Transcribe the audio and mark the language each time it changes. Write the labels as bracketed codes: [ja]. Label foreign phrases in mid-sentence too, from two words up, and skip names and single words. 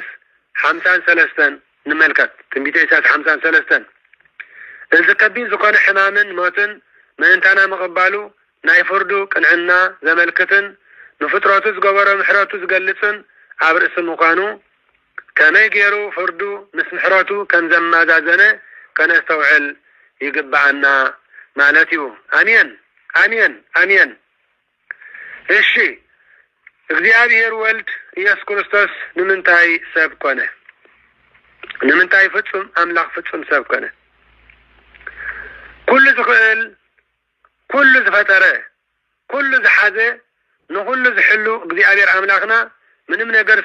[ti] 53 ንመልከት። ትንቢተ ኢሳያስ 53 እዚ ከቢድ ዝኾነ ሕማምን ሞትን ምእንታና ምቕባሉ ናይ ፍርዱ ቅንዕና ዘመልክትን ንፍጥረቱ ዝገበሮ ምሕረቱ ዝገልጽን ኣብ ርእሲ ምዃኑ ከመይ ገይሩ ፍርዱ ምስ ምሕረቱ ከም ዘመዛዘነ ከነስተውዕል ይግባአና ማለት እዩ። አሜን አሜን አሜን። እሺ እግዚአብሔር ወልድ ኢየሱስ ክርስቶስ ንምንታይ ሰብ ኮነ? ንምንታይ ፍጹም ኣምላኽ ፍጹም ሰብ ኮነ? ኩሉ ዝኽእል፣ ኩሉ ዝፈጠረ፣ ኩሉ ዝሓዘ፣ ንኩሉ ዝሕሉ እግዚአብሔር ኣምላኽና ምንም ነገር